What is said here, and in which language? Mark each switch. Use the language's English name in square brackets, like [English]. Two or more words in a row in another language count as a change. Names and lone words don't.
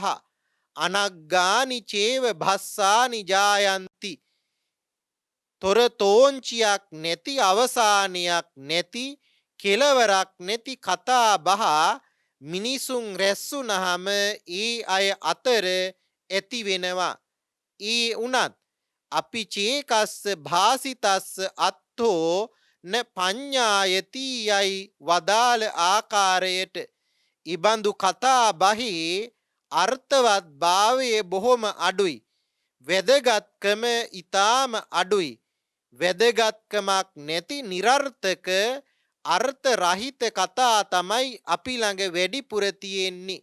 [Pali] අනග්ගානි චේව භස්සානි ජායන්ති, [Sinhala] තොරතෝංචියක් නැති, අවසානයක් නැති, කෙලවරක් නැති කතා බහ මිනිසුන් රැස්වුනහම ඒ අය අතර ඇති වෙනවා. ඒ උනත් අපි [Pali] චේකස්ස භාසිතස්ස අත්තෝ න පඤ්ඤායති [Sinhala] යයි වදාළ ආකාරයට ඉබඳු කතා බහේ අර්ථවත් භාවය බොහොම අඩුයි. වැදගත්කම ඊටාම අඩුයි. වැදගත්කමක් නැති නිරර්ථක අර්ථ රහිත කතා තමයි අපි ළඟ වැඩිපුර තියෙන්නේ.